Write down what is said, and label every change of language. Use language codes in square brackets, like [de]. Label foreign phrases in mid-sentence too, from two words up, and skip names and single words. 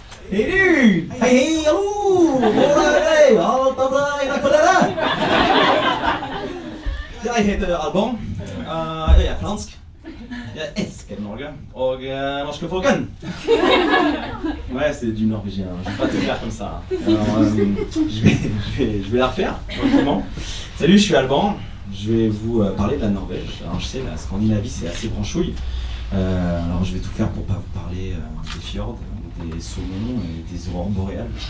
[sv] Hey du! Hej hej, hallå! Hej, allt är bra innanför det där? [no] Jeg heter Alban. Jeg er fransk. Jeg elsker Norge og norske folken. [fr] Ouais, c'est du norvégien, je vais pas te faire comme ça. Alors, je vais la refaire, gentiment. Salut, je suis Alban. Je vais vous parler de la Norvège. Alors je sais, la Scandinavie c'est assez branchouille. Alors je vais tout faire pour pas vous parler des fjords, des saumons et des aurores boréales.